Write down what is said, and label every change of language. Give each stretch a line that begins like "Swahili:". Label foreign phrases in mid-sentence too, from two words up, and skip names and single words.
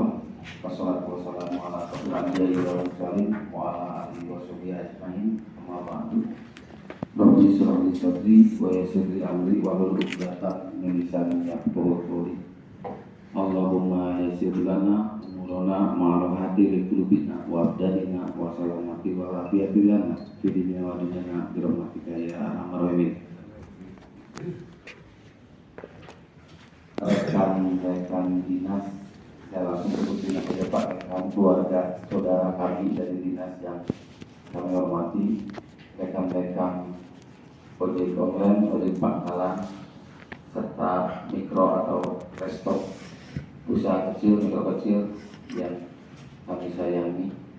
Arabic: والصلاة والسلام على أشرف الأنبياء والمرسلين وعلى آله وصحبه أجمعين. أما بعد. رب اشرح لي صدري ويسر لي أمري واحلل عقدة من لساني يفقهوا قولي. اللهم يسر لنا أمورنا مع الهادي لقلوبنا وأبداننا وسلامة وعافية لنا في الدنيا ودنيانا برحمتك يا أرحم الراحمين.
Indonesian: Rekan-rekan dinas, saya langsung sebutin saja Pak, rekan keluarga saudara kami dari dinas yang kami hormati, rekan-rekan ojek online, ojek pangkalan, serta mikro atau resto usaha kecil, mikro kecil yang kami sayangi.